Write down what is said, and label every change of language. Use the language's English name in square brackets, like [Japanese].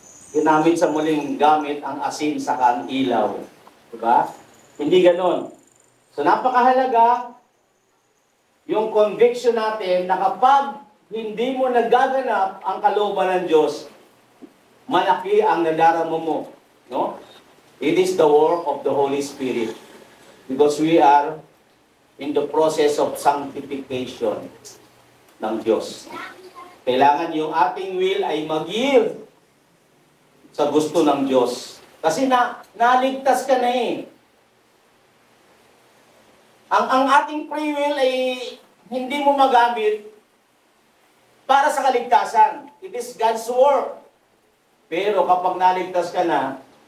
[Filipino] Ginamit sa muling gamit ang asin sa ang ilaw. Diba? Hindi ganon. So napakahalaga yung conviction natin na kapag hindi mo nagaganap ang kalooban ng Diyos, malaki ang nadarama mo. No? [English] It is the work of the Holy Spirit. Because we are in the process of sanctification [Filipino] ng Diyos. Kailangan yung ating will ay mag-yield sa gusto ng Diyos. Kasi naligtas ka na . Ang ating free will ay hindi mo magamit para sa kaligtasan. [English] It is God's work. [Filipino] Pero kapag naligtas ka na,